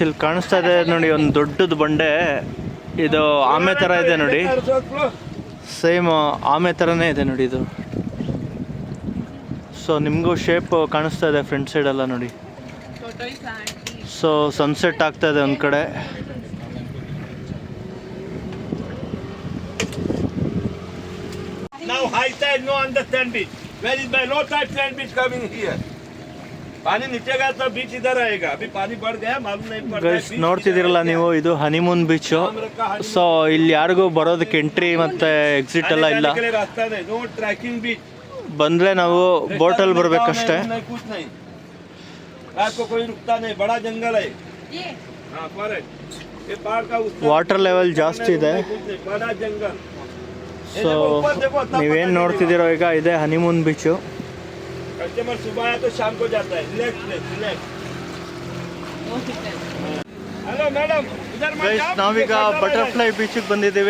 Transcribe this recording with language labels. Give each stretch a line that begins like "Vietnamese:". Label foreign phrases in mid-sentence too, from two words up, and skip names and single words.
Kannada: ಇಲ್ಲಿ ಕಾಣಿಸ್ತಾ ಇದೆ ನೋಡಿ ಒಂದು ದೊಡ್ಡದು ಬಂಡೆ. ಇದು ಆಮೆ ಥರ ಇದೆ ನೋಡಿ, ಸೇಮ್ ಆಮೆ ಥರನೇ ಇದೆ ನೋಡಿ ಇದು. ಸೊ ನಿಮಗೂ ಶೇಪ್ ಕಾಣಿಸ್ತಾ ಇದೆ ಫ್ರಂಟ್ ಸೈಡೆಲ್ಲ ನೋಡಿ.
English: so sunset
Kannada: ಆಗ್ತಾ ಇದೆ ಒಂದು ಕಡೆ.
English: Now high tide, no understand beach. Where is my low tide sand beach coming here?
Hindi: पानी नीचे गया तो बीच इधर आएगा. अभी पानी बढ़ गया मालूम नहीं पड़ रहा है.
Kannada: ನೋಡ್ತಿದ್ದೀರಲ್ಲ ನೀವು, ಇದು ಹನಿಮೂನ್ ಬೀಚು. ಸೊ ಇಲ್ಲಿ ಯಾರಿಗೂ ಬರೋದಕ್ಕೆ ಎಂಟ್ರಿ ಮತ್ತೆ ಎಕ್ಸಿಟ್ ಎಲ್ಲ ಇಲ್ಲ.
English: No trekking beach.
Kannada: ಬಂದರೆ ನಾವು ಬೋಟಲ್ಲಿ ಬರಬೇಕಷ್ಟೇ.
Hindi: ಬड़ा जंगल है.
English: water level
Kannada: ಜಾಸ್ತಿ ಇದೆ. ಸೊ ನೀವೇನು ನೋಡ್ತಿದ್ದೀರೋ ಈಗ ಇದೆ ಹನಿಮೂನ್ ಬೀಚು. ನಾವೀಗ ಬಟರ್ಫ್ಲೈ ಬೀಚಿಗೆ ಬಂದಿದ್ದೀವಿ.